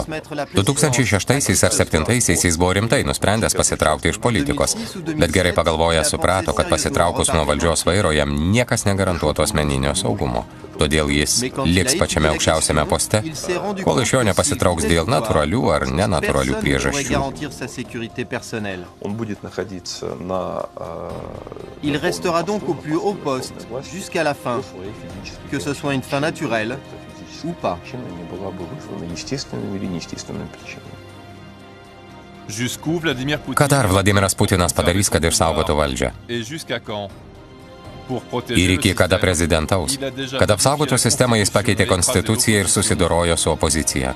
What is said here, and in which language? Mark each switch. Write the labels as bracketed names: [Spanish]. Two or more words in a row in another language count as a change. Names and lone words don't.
[Lithuanian] 2006 ar 2007 jis buvo rimtai nusprendęs pasitraukti iš politikos, bet gerai pagalvojęs suprato, kad pasitraukus nuo valdžios vairo jam niekas negarantuotų asmeninio saugumo. Todėl jis liks pačiame aukščiausiame poste, kol iš jo nepasitrauks dėl natūralių ar nenatūralių priežasčių. [French] Il restera donc au plus haut poste jusqu'à la fin, que ce soit une fin naturelle ou pas. [Lithuanian] Ką dar Vladimiras Putinas padarys, kad išsaugotų valdžią? Ir iki kada prezidentaus? Kad apsaugotų sistemą, jis pakeitė konstituciją ir susidorojo su opozicija.